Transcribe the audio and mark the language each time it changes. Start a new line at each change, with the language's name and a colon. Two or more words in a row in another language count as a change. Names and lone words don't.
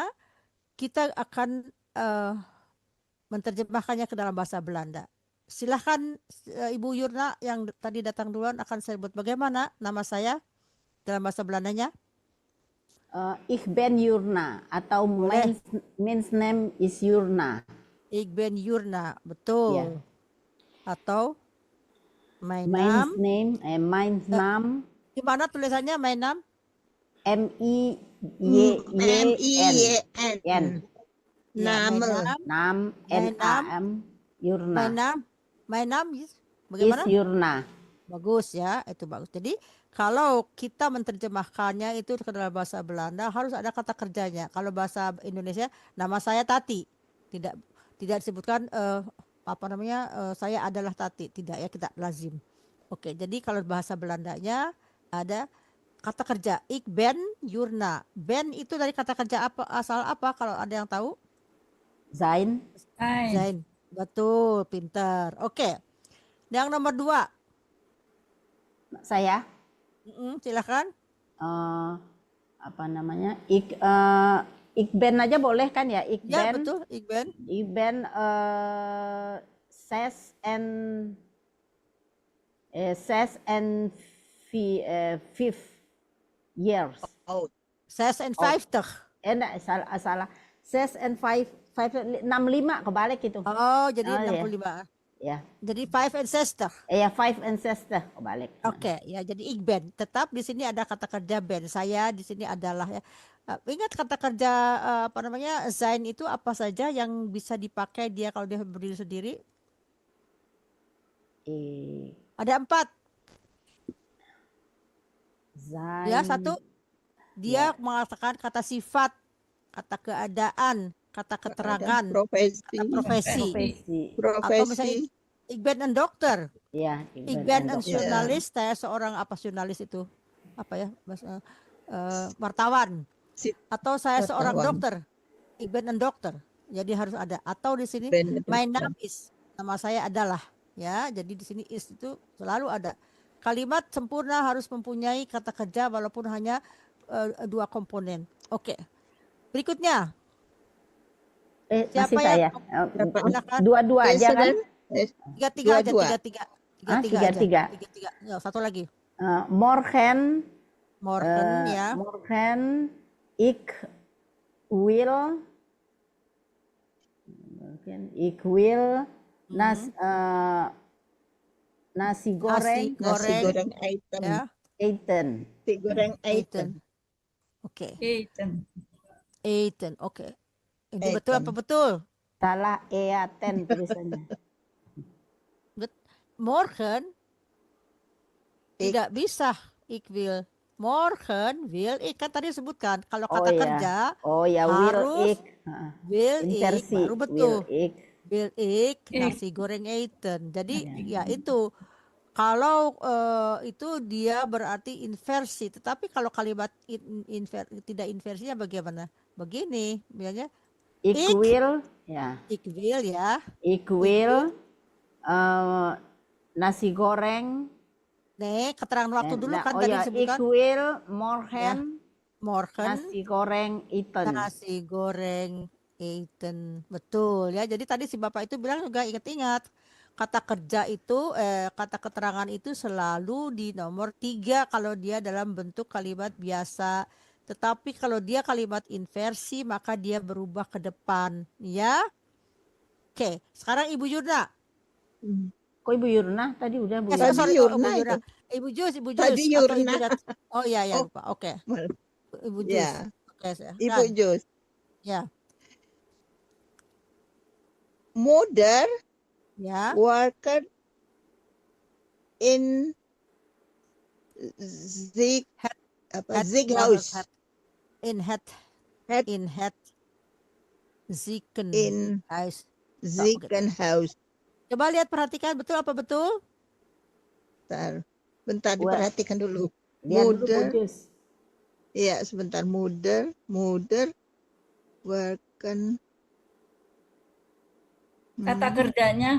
Indonesian: Kita akan menerjemahkannya ke dalam bahasa Belanda. Silahkan Ibu Yurna yang tadi datang duluan akan saya buat bagaimana nama saya dalam bahasa Belandanya.
Dutch: Ich ben Yurna
English: atau means name is Yurna.
Dutch: Ik ben Yurna, betul.
English: Yeah.
Indonesian: Atau my
Dutch: Mijn
English: name.
Dutch: naam.
Indonesian: Gimana tulisannya
English: my name? M-I-Y-N.
Dutch: Naam, N-A-M, Yurna.
English: My name is Is
Indonesian: bagaimana? Yurna. Bagus ya, itu bagus. Jadi kalau kita menerjemahkannya itu ke dalam bahasa Belanda harus ada kata kerjanya. Kalau bahasa Indonesia, nama saya Tati, tidak disebutkan saya adalah Tati, tidak ya, kita lazim. Oke, jadi kalau bahasa Belandanya ada kata kerja ik ben Yurna. Ben itu dari kata kerja apa, asal apa kalau ada yang tahu?
Dutch: Zijn.
Indonesian: Zain. Betul, pintar. Oke. Yang nomor 2. Saya. Silakan. Apa namanya?
Dutch: Ik ben
Indonesian: aja boleh kan ya?
Dutch: Ik
Indonesian: Ya,
Dutch: ben.
Indonesian: betul,
Dutch: ik ben. Ik ben 6 en 5 years. 56.
Indonesian: Enggak, salah. 6 and 5, 65 kebalik itu. Oh, jadi Oh, 65. Ya. Jadi 5 and 60. Ya, 5 and 60 kebalik. Oke, ya jadi
Dutch: ik ben.
Indonesian: Tetap di sini ada kata kerja ben. Saya di sini adalah ya. Ingat kata kerja zijn itu apa saja yang bisa dipakai dia kalau dia berdiri sendiri? Ada 4.
Dutch: Zijn.
Indonesian: Ya, 1. Dia mengatakan kata sifat, kata keadaan, kata keterangan, kata profesi. Atau misalnya
Dutch: ik ben een dokter.
Indonesian: Ya,
Dutch: Ik ben een journalist.
Indonesian: Saya seorang jurnalis itu apa ya? Wartawan. Atau saya seorang dokter.
Dutch: Ik ben een dokter.
Indonesian: Jadi harus ada. Atau di sini Benar.
English: my name is,
Indonesian: nama saya adalah, ya. Jadi di sini is itu selalu ada. Kalimat sempurna harus mempunyai kata kerja walaupun hanya 2 komponen. Oke. Berikutnya, Masih siapa saya. yang silakan. Dua-dua aja kan? Tiga-tiga aja, Dua-dua. tiga-tiga. Ah, Tiga-tiga aja. tiga-tiga. Tiga-tiga. Ya, satu lagi.
Dutch: Morgen, Morgen, ya. morgen, ik wil,
Indonesian: nasi goreng Nasi goreng item. Ya.
Dutch: eten.
Indonesian: Nasi goreng item. Oke.
Dutch: Eten. Eten.
Indonesian: Oke. Ini betul apa betul? Salah eaten tulisannya. Morgen tidak bisa
Dutch: ik wil. Morgen wil ik,
Indonesian: kan tadi sebutkan kalau kata kerja Oh ya, will harus
Dutch: ik. will ik
Indonesian: Inversi. baru betul.
Dutch: Will ik. Will ik nasi goreng eten.
Indonesian: Jadi ya itu kalau itu dia berarti inversi. Tetapi kalau kalimat tidak inversinya bagaimana? Begini, misalnya
Dutch: Ik wil, ya. ik wil ya. Ik wil nasi goreng. Nih, keterangan waktu dulu kan Oh tadi ya, disebutkan. ik wil morgen Morgen nasi goreng eten. nasi goreng eten. Betul ya.
Indonesian: Jadi tadi si Bapak itu bilang juga ingat-ingat kata kerja itu kata keterangan itu selalu di nomor 3 kalau dia dalam bentuk kalimat biasa. Tetapi kalau dia kalimat inversi maka dia berubah ke depan ya. Oke, sekarang Ibu Yurna. Kok Ibu Yurna tadi udah Bu? Sorry, Tadi Ibu Yurna Yurna. itu. Ibu Jus Tadi atau Ibu Yurna. Jat- Oh iya ya Oh. lupa. Oke. Mal- Ibu Jus. Ya. Oke, saya. Ibu Jus. Ya.
English: Mother
Indonesian: Ya.
English: worker in Zig Zig house.
Dutch: In het zieken In huis.
English: Ziken house.
Indonesian: Coba lihat perhatikan betul apa betul? Bentar diperhatikan dulu. Lihat dulu, Bu
English: Mother.
Indonesian: Jus. Iya, sebentar.
English: Mother worken.
Indonesian: Kata kerjanya